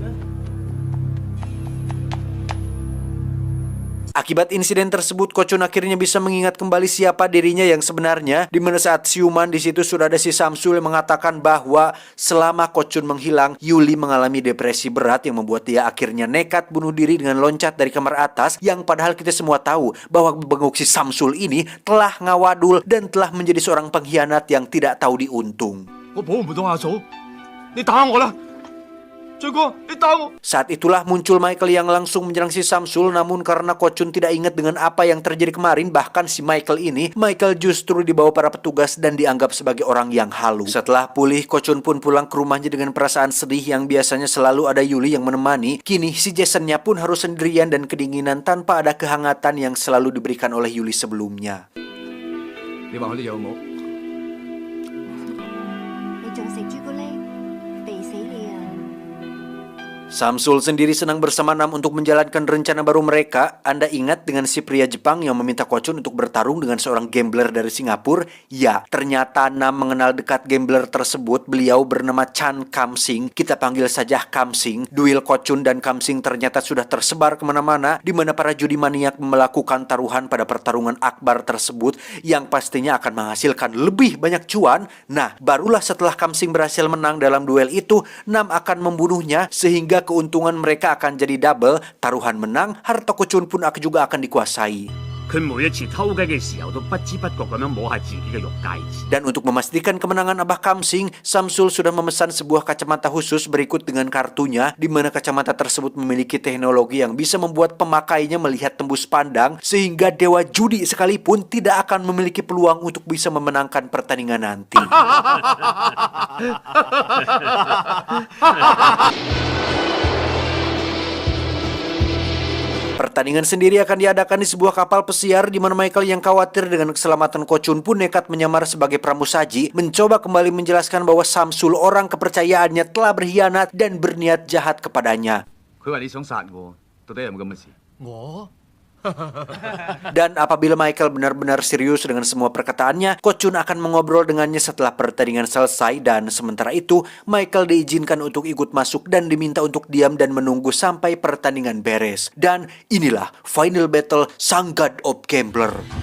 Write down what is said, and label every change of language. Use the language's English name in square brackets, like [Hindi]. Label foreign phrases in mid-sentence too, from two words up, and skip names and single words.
[Indonesian] Akibat insiden tersebut, Ko-chun akhirnya bisa mengingat kembali siapa dirinya yang sebenarnya, di mana saat siuman di situ sudah ada si Samsul yang mengatakan bahwa selama Ko-chun menghilang, Yuli mengalami depresi berat yang membuat dia akhirnya nekat bunuh diri dengan loncat dari kamar atas, yang padahal kita semua tahu bahwa benguk si Samsul ini telah ngawadul dan telah menjadi seorang pengkhianat yang tidak tahu diuntung. [Cantonese] 我保唔到阿嫂，你打我啦！俊哥，你打我！ [Indonesian] Saat itulah muncul Michael yang langsung menyerang si Samsul, namun karena Ko-chun tidak ingat dengan apa yang terjadi kemarin, bahkan si Michael justru dibawa para petugas dan dianggap sebagai orang yang halu. Setelah pulih, Ko-chun pun pulang ke rumahnya dengan perasaan sedih yang biasanya selalu ada Yuli yang menemani. Kini si Jason-nya pun harus sendirian dan kedinginan tanpa ada kehangatan yang selalu diberikan oleh Yuli sebelumnya. [Cantonese] 你話佢哋有冇？你仲食朱古力？肥死你啊！ [Indonesian] Samsul sendiri senang bersama Nam untuk menjalankan rencana baru mereka. Anda ingat dengan si pria Jepang yang meminta Ko-chun untuk bertarung dengan seorang gambler dari Singapura? Ya, ternyata Nam mengenal dekat gambler tersebut. Beliau bernama Chan Kam-sing. Kita panggil saja Kam-sing. Duel Ko-chun dan Kam-sing ternyata sudah tersebar kemana-mana, di mana para judi maniak melakukan taruhan pada pertarungan akbar tersebut yang pastinya akan menghasilkan lebih banyak cuan. Nah, barulah setelah Kam-sing berhasil menang dalam duel itu, Nam akan membunuhnya sehingga keuntungan mereka akan jadi double. Taruhan menang, harta Ko-chun pun juga akan dikuasai. [Cantonese] 佢每一次偷雞嘅時候，都不知不覺咁樣摸下自己嘅玉戒指。 [Indonesian] Dan untuk memastikan kemenangan Abah Kam-sing, Samsul sudah memesan sebuah kacamata khusus berikut dengan kartunya, di mana kacamata tersebut memiliki teknologi yang bisa membuat pemakainya melihat tembus pandang, sehingga dewa judi sekalipun tidak akan memiliki peluang untuk bisa memenangkan pertandingan nanti. Pertandingan sendiri akan diadakan di sebuah kapal pesiar, di mana Michael yang khawatir dengan keselamatan Ko-chun pun nekat menyamar sebagai pramusaji, mencoba kembali menjelaskan bahwa Samsul orang kepercayaannya telah berkhianat dan berniat jahat kepadanya. [Cantonese] 佢話你想殺我，到底有冇咁嘅事？我 [Indonesian] Dan apabila Michael benar-benar serius dengan semua perkataannya, Ko-chun akan mengobrol dengannya setelah pertandingan selesai, dan sementara itu Michael diizinkan untuk ikut masuk dan diminta untuk diam dan menunggu sampai pertandingan beres. Dan inilah [English] final battle [Indonesian] Sang God of Gambler.